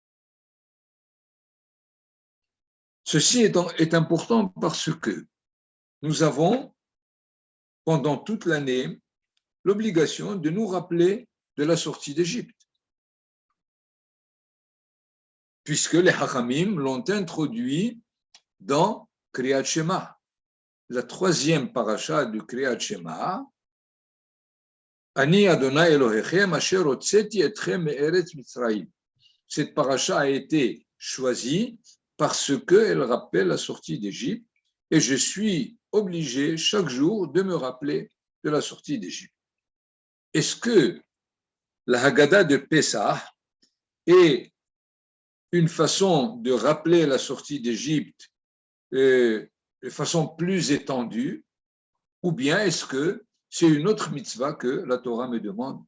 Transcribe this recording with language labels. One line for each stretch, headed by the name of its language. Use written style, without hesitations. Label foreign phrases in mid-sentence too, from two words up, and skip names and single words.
French: Ceci est important parce que nous avons, pendant toute l'année, l'obligation de nous rappeler de la sortie d'Égypte. Puisque les Hachamim l'ont introduit dans
Hebrew: קריאת שמע,
French: la troisième paracha du
Hebrew: קריאת שמע. אני אדני אלהיכם אשר הוצאתי אתכם מארץ מצרים.
French: Cette paracha a été choisie parce qu'elle rappelle la sortie d'Égypte et je suis obligé chaque jour de me rappeler de la sortie d'Égypte. Est-ce que la Haggadah de Pessah est une façon de rappeler la sortie d'Égypte de façon plus étendue, ou bien est-ce que c'est une autre mitzvah que la Torah me demande?